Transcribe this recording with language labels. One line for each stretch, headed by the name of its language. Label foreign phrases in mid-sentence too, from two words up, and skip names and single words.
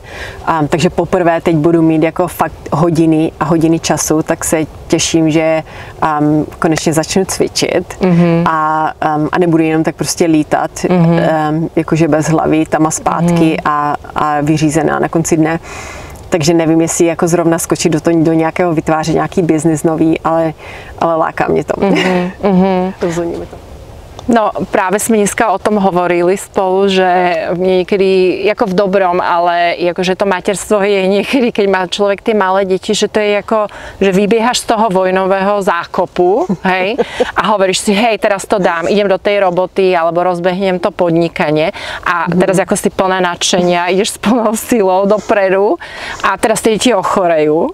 Czech: Takže poprvé teď budu mít jako fakt hodiny a hodiny času, tak se těším, že konečně začnu cvičit a nebudu jenom tak prostě lítat, jakože bez hlavy tam a zpátky a vyřízená na konci dne. Takže nevím, jestli jako zrovna skočit do nějakého vytvářet nějaký biznis nový, ale láká mě to. Rozhodně mi to.
Slovak: No práve sme dneska o tom hovorili spolu, že niekedy, ako v dobrom, ale akože to materstvo je niekedy, keď má človek tie malé deti, že to je ako, že vybiehaš z toho vojnového zákopu, hej, a hovoríš si, hej, teraz to dám, idem do tej roboty, alebo rozbehnem to podnikanie a teraz ako si plná nadšenia, ideš s plnou silou dopredu a teraz tie deti ochorejú.